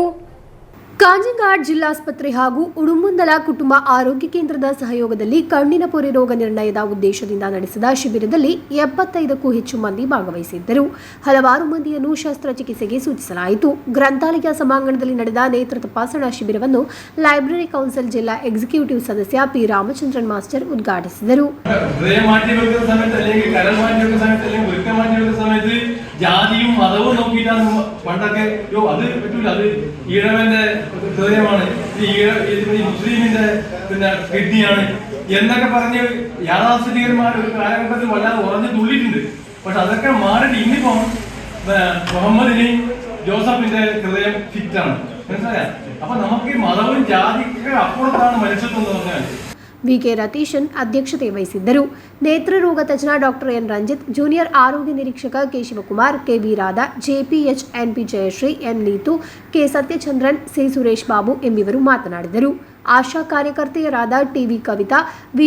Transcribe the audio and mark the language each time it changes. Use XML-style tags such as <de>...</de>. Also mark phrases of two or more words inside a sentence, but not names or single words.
<kn>ಕಾಂಜಂಗಾಡ್ ಜಿಲ್ಲಾಸ್ಪತ್ರೆ ಹಾಗೂ ಉಡುಮುಂದಲ ಕುಟುಂಬ ಆರೋಗ್ಯ ಕೇಂದ್ರದ ಸಹಯೋಗದಲ್ಲಿ ಕಣ್ಣಿನ ಪೊರೆ ರೋಗ ನಿರ್ಣಯದ ಉದ್ದೇಶದಿಂದ ನಡೆಸಿದ ಶಿಬಿರದಲ್ಲಿ 75ಕ್ಕೂ ಹೆಚ್ಚು ಮಂದಿ ಭಾಗವಹಿಸಿದ್ದರು. ಹಲವಾರು ಮಂದಿಯನ್ನು ಶಸ್ತ್ರಚಿಕಿತ್ಸೆಗೆ ಸೂಚಿಸಲಾಯಿತು. ಗ್ರಂಥಾಲಯ ಸಭಾಂಗಣದಲ್ಲಿ ನಡೆದ ನೇತ್ರ ತಪಾಸಣಾ ಶಿಬಿರವನ್ನು</kn> <en>library council</en> <kn>ಜಿಲ್ಲಾ ಎಕ್ಸಿಕ್ಯೂಟಿವ್ ಸದಸ್ಯ ಪಿ. ರಾಮಚಂದ್ರನ್ ಮಾಸ್ಟರ್ ಉದ್ಘಾಟಿಸಿದರು.</kn> <ml>ജാതിയും മതവും നോക്കിയിട്ടാണ് പണ്ടൊക്കെ അത് പറ്റൂല, അത് ഈഴവന്റെ ഹൃദയമാണ്, മുസ്ലിമിന്റെ കിഡ്നിയാണ് എന്നൊക്കെ പറഞ്ഞ് യാഥാസ്ഥിതികന്മാർ ഒരു കാലഘട്ടത്തിൽ വല്ലാതെ ഉറഞ്ഞു തുള്ളിയിട്ടുണ്ട്. പക്ഷെ അതൊക്കെ മാറിയിട്ട് ഇന്നിപ്പം മുഹമ്മദിനെയും ജോസഫിന്റെ ഹൃദയം ഫിറ്റാണ്. മനസ്സിലായ? അപ്പൊ നമുക്ക് മതവും ജാതിക്ക് അപ്പുറത്താണ് മനുഷ്യത്വം എന്ന് പറഞ്ഞാൽ.</ml> <kn>ವಿ.ಕೆ. ರತೀಶನ್ ಅಧ್ಯಕ್ಷತೆ ವಹಿಸಿದ್ದರು. ನೇತ್ರರೋಗ ತಜ್ಞ ಡಾಕ್ಟರ್ ಎನ್. ರಂಜಿತ್, ಜೂನಿಯರ್ ಆರೋಗ್ಯ ನಿರೀಕ್ಷಕ ಕೆ. ಶಿವಕುಮಾರ್, ಕೆ. ವಿ. ರಾಧಾ, ಜೆಪಿಎಚ್, ಎನ್.ಪಿ. ಜಯಶ್ರೀ, ಎನ್. ನೀತು, ಕೆ. ಸತ್ಯಚಂದ್ರನ್, ಸಿ. ಸುರೇಶ್ ಬಾಬು ಎಂಬಿವರು ಮಾತನಾಡಿದರು. ಆಶಾ ಕಾರ್ಯಕರ್ತೆಯರಾದ ಟಿ.ವಿ. ಕವಿತಾ, ವಿ.</kn>